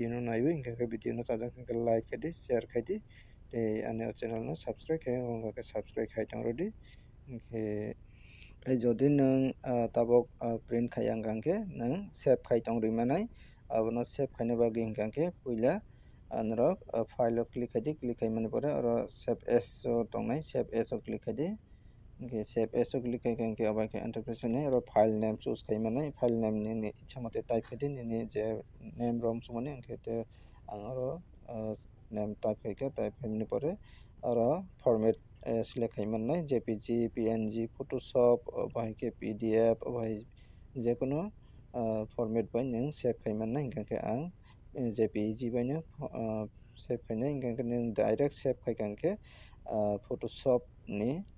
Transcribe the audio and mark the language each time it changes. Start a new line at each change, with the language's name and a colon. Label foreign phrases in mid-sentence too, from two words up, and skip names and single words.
Kok Borok: no naiwi hingkhe video no chajak hingkhe like khaidi share khaidi tei ani o channel no subscribe khai wngkha subscribe khai tongrodi hingkhe jodi nwng tabuk print khai wngkha hingkhe nwng save khai tongri manai abono save khaina bagui hingkha puila norok file o click khaidi click khaimani pore oro
English: save as
Kok Borok: o tongnai
English: save as
Kok Borok: o click khaidi hingkhe
English: save as
Kok Borok: o click khaikhe hingkhe obai khe enterprise hinui oro
English: file name
Kok Borok: choose khaimanai
English: file name
Kok Borok: ni ichha mate type khaidi nini je name rom chumani hingkhe ang oro
English: name type
Kok Borok: khaikhe type khaimani pore oro
English: format select
Kok Borok: khaimannai jpg png photoshop obai khe pdf obai jekono format bai nwng save khaimannai hingkhe ang jpeg bai no save khainai hingkhe nwng
English: direct save
Kok Borok: khaikha hingkhe photoshop ni